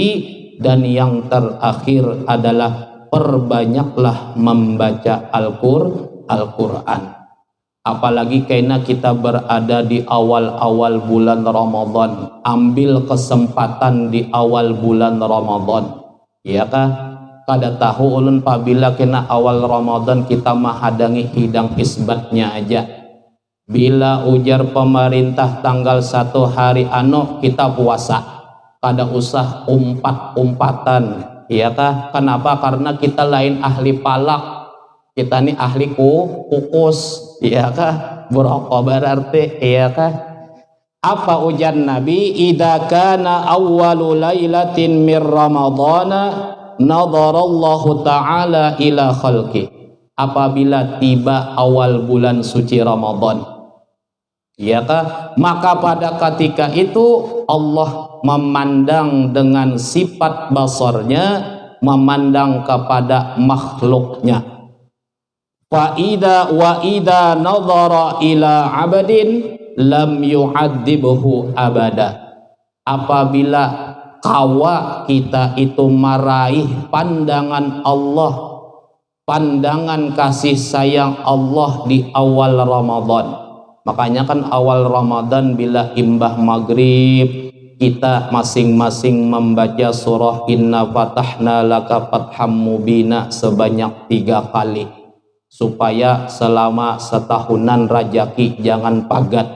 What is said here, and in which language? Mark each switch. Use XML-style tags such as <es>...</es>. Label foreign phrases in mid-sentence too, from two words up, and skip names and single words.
<id>Dan yang terakhir adalah perbanyaklah membaca Al-Quran. Apalagi karena kita berada di awal-awal bulan Ramadan, ambil kesempatan di awal bulan Ramadan,</id> <bjn>ya kah? Kada tahu ulun apabila kena awal Ramadan kita menghadangi hidang isbatnya aja. Bila ujar pemerintah tanggal 1 hari kita puasa, kada usah umpat-umpatan, ya kah? Kenapa? Karena kita lain ahli palak. Kita nih ahli kukus, iya kah? Buroko berarti, iya kah? Apa ujar Nabi?</bjn> <ar>إذا كان أول ليلة من رمضان نظر الله تعالى إلى خلقه.</ar> <id>Apabila tiba awal bulan suci Ramadan,</id> <bjn>iya kah?</bjn> <id>Maka pada ketika itu Allah memandang dengan sifat basarnya, memandang kepada makhluknya.</id> <ar>وإذا نظر إلى عبد لم يعذبه أبدا.</ar> <bjn>Apabila kawa kita itu meraih pandangan Allah, pandangan kasih sayang Allah di awal Ramadan. Makanya kan awal Ramadan bila imbah maghrib kita masing-masing membaca surah Inna Fatahna Laka Fatham Mubina sebanyak 3 kali, supaya selama setahunan rajaki jangan pagat.</bjn>